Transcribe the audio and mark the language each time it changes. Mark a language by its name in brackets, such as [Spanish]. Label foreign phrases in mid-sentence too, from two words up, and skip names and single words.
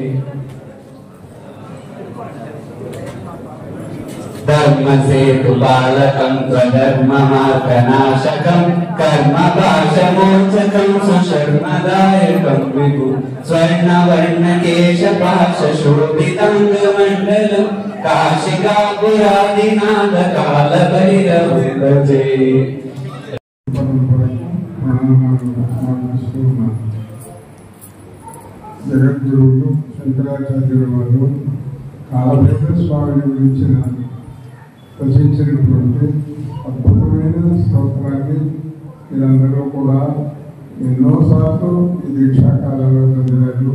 [Sanskrit] धर्मसेतुपालकं त्वधर्ममार्गनाशकं कर्मपाशमोचकं सुशर्मदायकं विभु स्वर्णवर्णकेशपाशशोभिताङ्गमण्डलं काशिकापुरादिनादकालभैरवं भजे। [Telugu] జగద్గురువులు శంకరాచార్యుల వారు కాలభైరవ స్వామిని గురించిన రచించినటువంటి అద్భుతమైన స్తోత్రాన్ని మీరందరూ కూడా ఎన్నోసార్లు ఈ దీక్షాకాలంలో చదివారు.